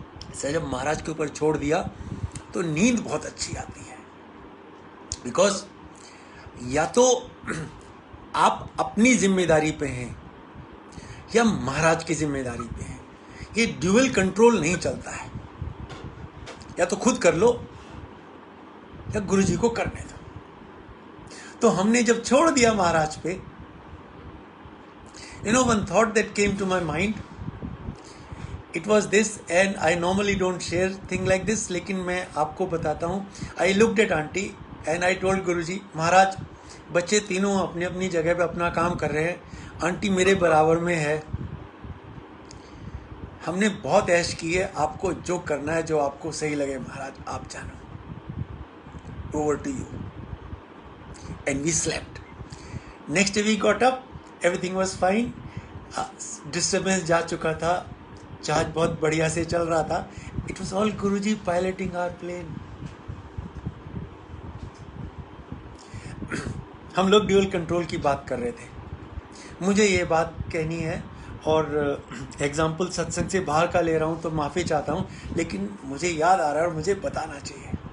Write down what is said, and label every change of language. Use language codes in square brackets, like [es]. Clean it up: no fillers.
[hi] ऐसा जब महाराज के ऊपर छोड़ दिया तो नींद बहुत अच्छी आती है, बिकॉज या तो आप अपनी जिम्मेदारी पे हैं या महाराज की जिम्मेदारी पे हैं। ये ड्यूअल कंट्रोल नहीं चलता है, या तो खुद कर लो या गुरुजी को करने दो। तो हमने जब छोड़ दिया महाराज पे, [en] one thought that came to my mind, it was this, and I normally don't share thing like this, [hi] लेकिन मैं आपको बताता हूँ। [en] I looked at aunty and I told [hi] गुरुजी, महाराज बच्चे तीनों अपनी अपनी जगह पे अपना काम कर रहे हैं, आंटी मेरे बराबर में है, हमने बहुत ऐश की है, आपको जो करना है, जो आपको सही लगे महाराज आप जानो, [en] over to you. And we slept. Next day we got up, everything was fine. [hi] Disturbance जा चुका था, जहाज बहुत बढ़िया से चल रहा था। [en] It was all Guruji piloting our plane. [hi] हम लोग ड्यूअल कंट्रोल की बात कर रहे थे। मुझे ये बात कहनी है, और एग्जाम्पल सत्संग से बाहर का ले रहा हूँ तो माफ़ी चाहता हूँ, लेकिन मुझे याद आ रहा है और मुझे बताना चाहिए।